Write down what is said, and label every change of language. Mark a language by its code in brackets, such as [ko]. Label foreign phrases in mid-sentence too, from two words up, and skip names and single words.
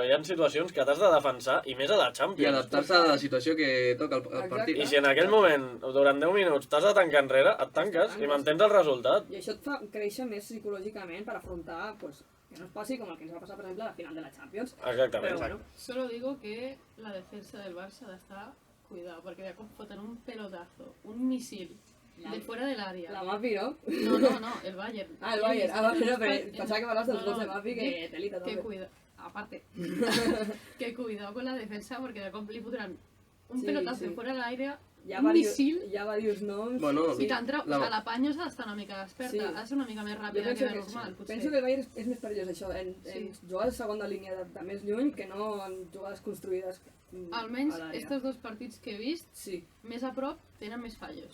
[ca] Hi ha situacions que t'has de defensar, i més a la Champions. I adaptar-se a la situació que toca el partit. I si en aquell moment, durant 10 minuts, t'has de tancar enrere, et tanques i mantens el resultat. I això et fa créixer més psicològicament per afrontar, pues, que no es passi com el que ens va passar, per exemple, a la final de la Champions. Exactament. Però, bueno. [es] Solo digo que la defensa del Barça [ca] ha d'estar [es] cuidado, porque [ca] de cop foten [es] un pelotazo, un misil, de fuera del área. La Mapi, ¿no? No, el Bayern. Ah, el Bayern. Pero pensaba que hablas de los gols de Mapi, que telita també. Aparte, que cuidado con la defensa, porque [ca] de cop li fotran [es] un pelotazo de fuera del área, un misil... [ca] Hi ha diversos noms. Bueno, I la Panyo s'ha d'estar una mica desperta, ha de ser una mica més ràpida que de normal, potser. Penso que el Bayern és més perillós, això, en jugades de segona línia de més lluny que no en jugades construïdes. Almenys, aquests 2 partits que he vist, més a prop, tenen més fallos.